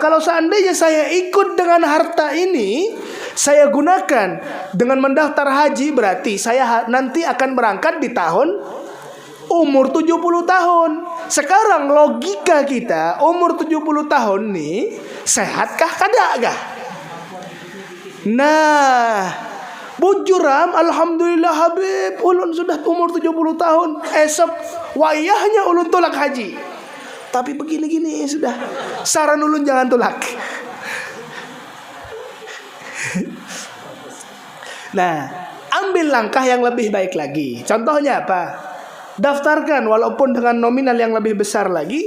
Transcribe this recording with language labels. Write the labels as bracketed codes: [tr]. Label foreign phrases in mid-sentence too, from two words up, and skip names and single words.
[id] Kalau seandainya saya ikut dengan harta ini, saya gunakan dengan mendaftar haji, berarti saya nanti akan berangkat di tahun umur 70 tahun. Sekarang logika kita, umur 70 tahun nih, [bjn] sehatkah kadakah? Nah, bujuram alhamdulillah Habib, ulun sudah umur 70 tahun. Esok wayahnya ulun tolak haji. Tapi begini-gini sudah. Saran ulun jangan tolak. Nah, ambil langkah yang lebih baik lagi. [id] Contohnya apa? Daftarkan walaupun dengan nominal yang lebih besar lagi.